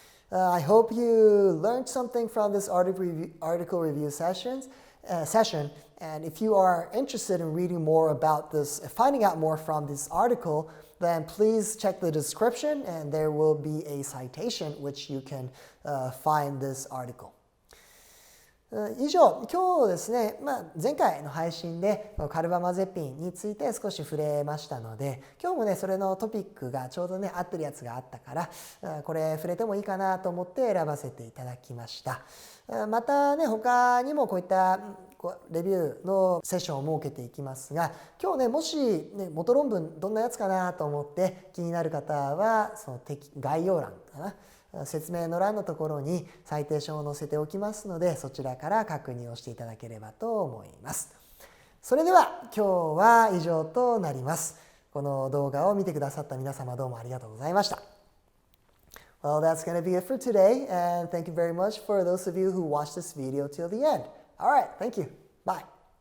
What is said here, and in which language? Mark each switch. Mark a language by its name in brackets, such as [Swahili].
[English] I hope you learned something from this article review session. And if you are interested in reading more about this, finding out more from this article, then please check the description and there will be a citation which you can find this article. [Japanese] 以上、今日ですね、前回の配信でカルバマゼピンについて少し触れましたので、今日もねそれのトピックがちょうどね合ってるやつがあったから、これ触れてもいいかなと思って選ばせていただきました。またね他にもこういったレビューのセッションを設けていきますが、今日ねもしね元論文どんなやつかなと思って気になる方はその概要欄かな、説明の欄のところにサイテーションを載せておきますので、そちらから確認をしていただければと思います。それでは今日は以上となります。この動画を見てくださった皆様どうもありがとうございました。 [English] Well, that's going to be it for today, and thank you very much for those of you who watched this video till the end. All right, thank you. Bye.